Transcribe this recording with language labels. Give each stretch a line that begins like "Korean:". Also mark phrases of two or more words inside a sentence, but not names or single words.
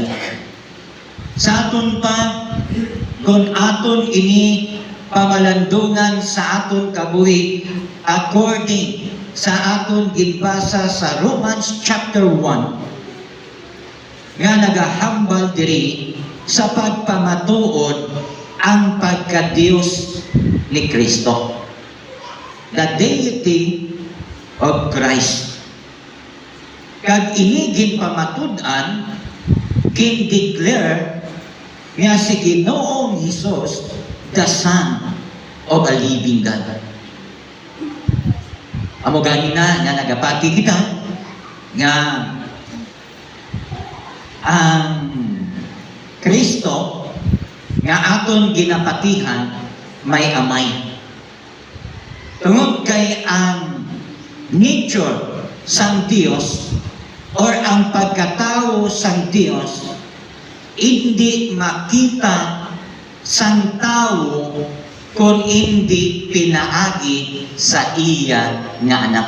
Hiligaynon: Sa aton pa, kung aton ini pamalandungan sa aton kabuhi according sa aton ginbasa sa
English: Romans chapter 1
Hiligaynon: nga nagahambal diri sa pagpamatuod ang pagka-Dios ni Kristo,
English: the deity of Christ.
Hiligaynon: Kag ini ginpamatud-an, gin-declare nga si Ginoong Hesus
English: the Son of a living God.
Hiligaynon: Amo gani na nga nagapati kita nga ang Kristo nga aton ginapatihan may amay. Tungod kay ang nature sang Dios or ang pagkatao sang Dios hindi makita sang tao kung hindi pinaagi sa iya nga anak.